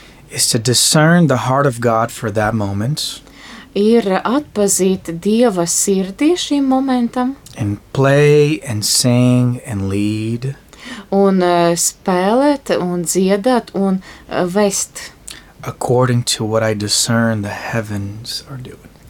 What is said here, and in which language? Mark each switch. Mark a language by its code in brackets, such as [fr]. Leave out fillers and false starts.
[en] Is to discern the heart of God for that moment. [lv] Ir atpazīt Dieva sirdī šim momentam. [en] And play and sing and lead. [lv] Un spēlēt un dziedāt un vest. [en] According to what I discern the heavens are doing.